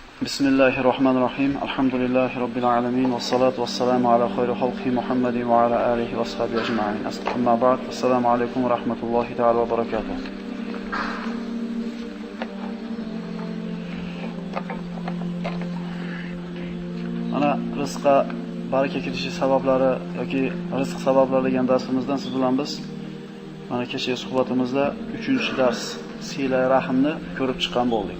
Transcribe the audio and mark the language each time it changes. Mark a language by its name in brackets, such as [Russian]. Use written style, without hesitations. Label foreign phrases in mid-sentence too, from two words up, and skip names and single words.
[Arabic] بسم الله الرحمن الرحيم. الحمد لله رب العالمين. والصلاة والسلام على خير خلق محمد وعلى آله وصحبه أجمعين. أما بعد. السلام عليكم ورحمة الله تعالى وبركاته. [Uzbek] Mana rizqqa baraka kirishi sabablari yoki rizq sabablari degan darsimizdan siz bilan biz mana kechagi suhbatimizda 3-dars sila rahmni ko'rib chiqqan bo'ldik.